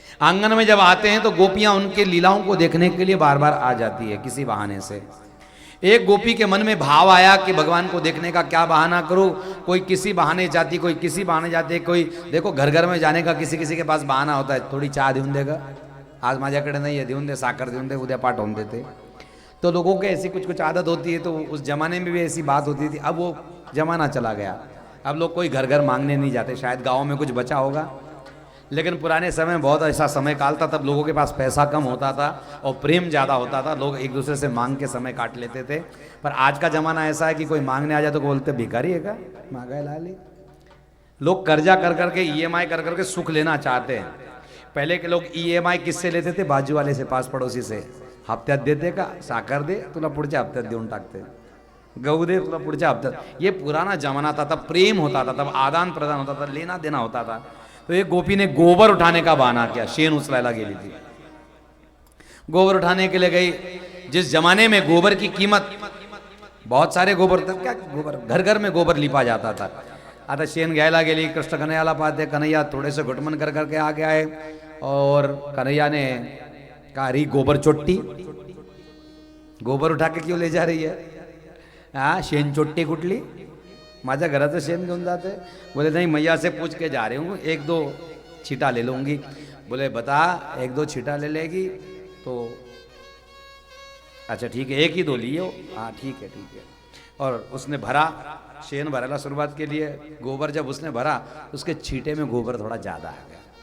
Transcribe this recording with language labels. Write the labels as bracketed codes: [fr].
[hi] आंगन में जब आते हैं तो गोपियां उनके लीलाओं को देखने के लिए बार बार आ जाती है किसी बहाने से। एक गोपी के मन में भाव आया कि भगवान को देखने का क्या बहाना करूं। कोई किसी बहाने जाती, कोई किसी बहाने जाते, कोई देखो घर घर में जाने का किसी किसी के पास बहाना होता है। [mr] थोड़ी चहा देऊन देगा, आज माझ्याकडे [hi] नहीं है, [mr] देऊन दे, साखर देऊन दे, उद्या पाठवून देते। [hi] तो लोगों के ऐसी कुछ कुछ आदत होती है। तो उस जमाने में भी ऐसी बात होती थी। अब वो जमाना चला गया, अब लोग कोई घर घर मांगने नहीं जाते। शायद गाँव में कुछ बचा होगा, लेकिन पुराने समय में बहुत ऐसा समय काल था, तब लोगों के पास पैसा कम होता था और प्रेम ज़्यादा होता था। लोग एक दूसरे से मांग के समय काट लेते थे। पर आज का ज़माना ऐसा है कि कोई मांगने आ जाए तो बोलते भिखारी है क्या, मांगा है लाली। लोग कर्जा कर करके EMI कर करके सुख लेना चाहते हैं। पहले के लोग EMI किससे लेते थे, बाजू वाले से, पास पड़ोसी से। [mr] हप्त्यात देते का, साखर दे तुला पुढच्या हप्त्यात [hi] देऊन टाकते, गहू दे तुला पुढच्या हप्त्यात। ये पुराना जमाना था, तब प्रेम होता था, तब आदान प्रदान होता था, लेना देना होता था। तो एक गोपी ने गोबर उठाने का बहाना किया, [mr] शेन उचलायला गेली थी। [hi] गोबर उठाने के लिए गई। जिस जमाने में गोबर की कीमत, बहुत सारे गोबर, तब क्या गोबर घर घर में गोबर लिपा जाता था। [mr] आता शेन घ्यायला गेली। कृष्ण कन्हैयाला पाहते, [hi] कन्हैया थोड़े से घुटमन कर करके आ गया है। और कन्हैया ने कहा री गोबर चोट्टी, गोबर उठा के क्यों ले जा रही है? [mr] हाँ, शेण चोट्टी कुटली, माझ्या घराचं शेण घेऊन जाते। [hi] बोले नहीं, मैया से पूछ के जा रही हूँ, 1-2 छीटा ले लूँगी। बोले बता, 1-2 छीटा ले लेगी तो अच्छा ठीक है, 1 ही 2 लियो। हाँ ठीक है ठीक है। और उसने भरा, शेन भराला शुरुआत के लिए, गोबर जब उसने भरा उसके छींटे में गोबर थोड़ा ज़्यादा आ गया।